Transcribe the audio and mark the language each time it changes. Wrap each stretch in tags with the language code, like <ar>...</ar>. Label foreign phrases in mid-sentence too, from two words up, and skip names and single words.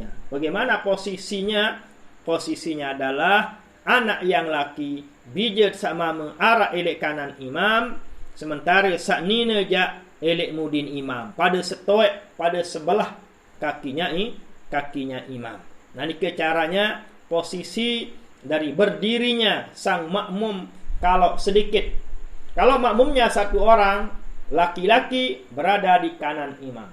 <id>Bagaimana posisinya? Posisinya adalah anak yang laki bijat sama mengarah elek kanan imam.</id> <sas>Sementara sak nina jak elek mudin imam.</sas> <id>Pada setoek, pada sebelah kakinya imam. Nah ini caranya posisi dari berdirinya sang makmum kalau sedikit. Kalau makmumnya satu orang, laki-laki berada di kanan imam.</id>